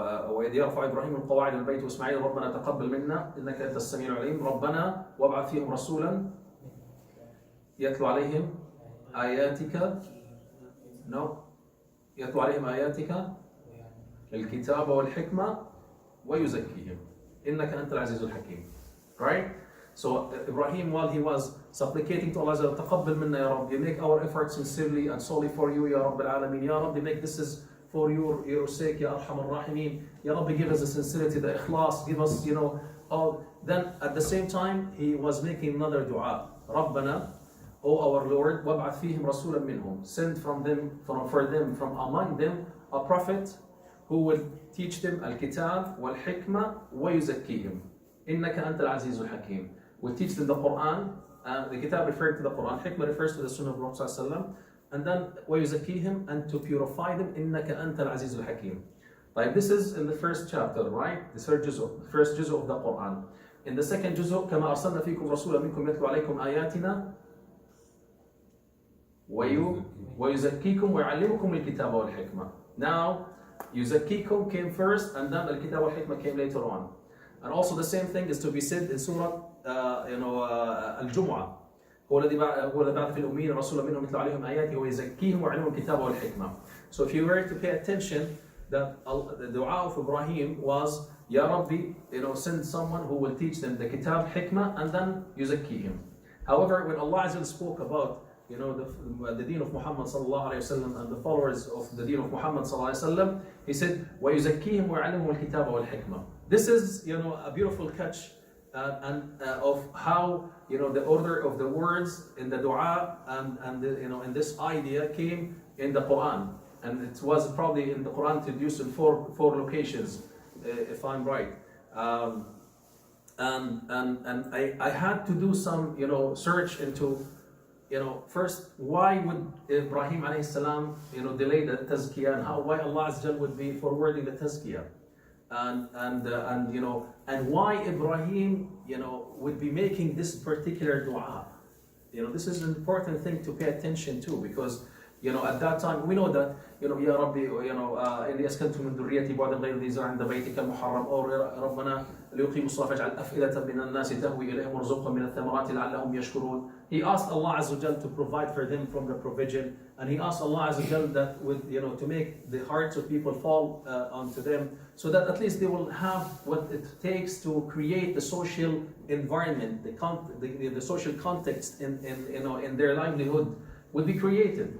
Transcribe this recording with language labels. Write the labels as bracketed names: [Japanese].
[Arabic] وإذ يرفع إبراهيم القواعد من البيت وإسماعيل ربنا تقبل منا إنك أنت السميع العليم ربنا وابعث فيهم رسولا يتلو عليهم آياتك يتلو عليهم آياتك الكتاب والحكمة ويزكيهم إنك أنت العزيز الحكيم. [English] Right? So Ibrahim, while he was supplicating to Allah, [Arabic] تقبل منا يا رب, [English] you make our efforts sincerely and solely for you [Arabic] يا رب العالمين, يا رب, [English] make this is for your sake, [Arabic] Ya Arham Ar-Rahimeen. [English] Ya Rabbi, give us the sincerity, the ikhlas, give us, all. Then at the same time, he was making another dua. Rabbana, O our Lord, [Arabic] وَابْعَثْ فِيهِمْ رَسُولًا مِّنْهُمْ. [English] Send from among them, a prophet who will teach them [Arabic] al-kitab wal-hikmah wa-yuzakkihim. إِنَّكَ أَنْتَ الْعَزِيزُ الْحَكِيمُ. [English] Will teach them the Quran. The kitab referring to the Quran. Hikmah refers to the Sunnah of Prophet sallallahu alaihi wasallam. And then وَيُزَكِّيهِمْ, and to purify them, [Arabic] إِنَّكَ أَنْتَ الْعَزِيزُ الْحَكِيمُ. [English] Like this is in the first chapter, right? The first juz'u of the Quran. In the second juz'u, [Arabic] كَمَا أَرْسَلْنَا فِيكُمْ رَسُولًا مِنْكُمْ يَتْلُو عَلَيْكُمْ آيَاتِنَا وَيُزَكِّيكُمْ وَيُعَلِّمُكُمُ الْكِتَابَ وَالْحِكْمَةَ. [English] Now, يُزَكِّيكُم came first, and then [Arabic] الْكِتَابَ وَالْحِكْمَةَ [English] came later on. And also the same thing is to be said in Surah Al-Jumu'ah. [Arabic] هو الذي بعث في الأميين رسولا منهم يتلو عليهم آياته ويزكيهم ويعلمهم الكتاب والحكمة. [English] So if you were to pay attention, that the dua of Ibrahim was, Ya Rabbi, send someone who will teach them the kitab, hikmah, and then yuzakkihim. However, when Allah Azza spoke about the deen of Muhammad sallallahu alaihi wasallam and the followers of the deen of Muhammad sallallahu alaihi wasallam, He said, [Arabic] وَيُزَكِّيهِمْ وَيَعْلِمُهُمُ الْكِتَابَ وَالْحِكْمَةَ. [English] This is, a beautiful catch of how, the order of the words in the dua and in this idea came in the Quran. And it was probably in the Quran introduced in four locations, if I'm right. And I had to do some, search into, first, why would Ibrahim alayhi salam, delay the tazkiyah, and why Allah Azza wa Jal would be forwarding the tazkiyah, and why Ibrahim, would be making this particular dua. This is an important thing to pay attention to, because, at that time we know that, Ya Rabbi, [Arabic] إني أسكنت من ذريتي بعدا غير ذي زرع عند بيتك المحرم، أو ربنا ليقيموا الصلاة فاجعل أفئدة من الناس تهوي إليهم وارزقهم من الثمرات لعلهم يشكرون. [English] He asked Allah Azza wa Jal to provide for them from the provision, and he asked Allah Azza wa Jal that to make the hearts of people fall onto them, so that at least they will have what it takes to create the social environment, the social context in their livelihood will be created.